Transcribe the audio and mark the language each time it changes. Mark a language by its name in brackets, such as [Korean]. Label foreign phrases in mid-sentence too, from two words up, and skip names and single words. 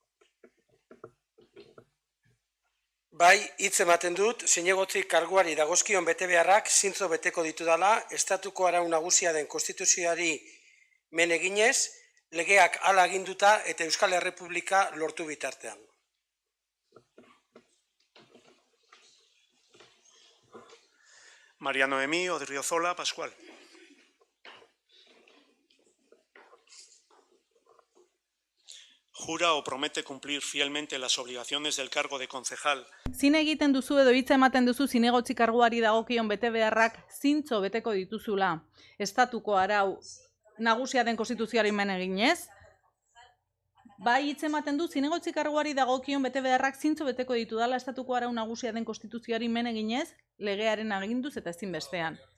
[Basque] Bai, hitz ematen dut zinegotzi karguari dagozkion betebeharrak zintzo beteko ditudala estatuko arau nagusia den konstituzioari men eginez, legeak hala aginduta eta Euskal Errepublika lortu bitartean. María Noemí Odriozola Pascual. [Spanish] Jura o promete cumplir fielmente las obligaciones del cargo de concejal. [Basque] Zin egiten duzu edo hitza ematen duzu zinegotzi karguari dagokion betebeharrak zintzo beteko dituzula estatuko arau nagusia den konstituzioari men eginez? Bai, hitz ematen du zinegotzi karguari dagokion betebeharrak zintzo beteko ditudala estatuko arau nagusia den konstituzioari men eginez, legearen aginduz eta ezinbestean.